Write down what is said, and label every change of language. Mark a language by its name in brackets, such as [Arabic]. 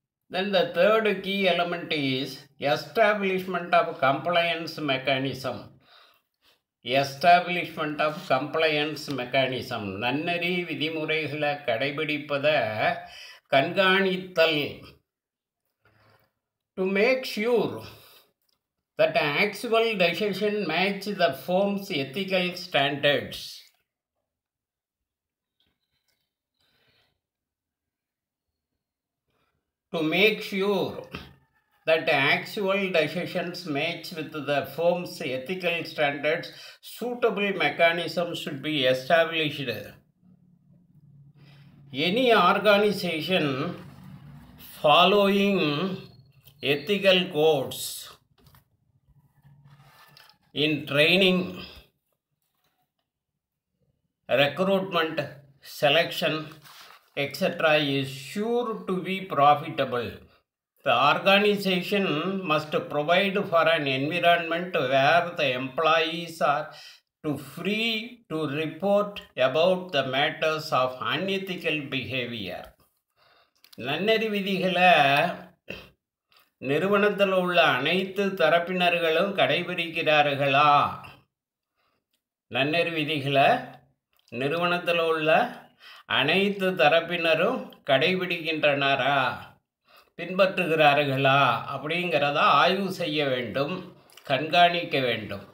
[English] Then the third key element is establishment of compliance mechanism. Establishment of compliance mechanism. [Tamil] நன்னெறி விதிமுறைகளை கடைபிடிப்பதை கண்காணித்தல். [English] To make sure that actual decision match the firm's ethical standards. To make sure that actual decisions match with the firm's ethical standards, suitable mechanisms should be established. Any organization following ethical codes in training, recruitment, selection, etc. is sure to be profitable. The organization must provide for an environment where the employees are free to report about the matters of unethical behavior. [Tamil] நன்னெறி விதிகளை நிறுவனத்தில் உள்ள அனைத்து தரப்பினர்களும் கடைபிடிக்கிறார்களா? நன்னெறி விதிகளை நிறுவனத்தில் உள்ள அனைத்து தரப்பினரும் கடைபிடிக்கின்றனரா, பின்பற்றுகிறார்களா அப்படிங்கிறத ஆய்வு செய்ய வேண்டும், கண்காணிக்க வேண்டும்.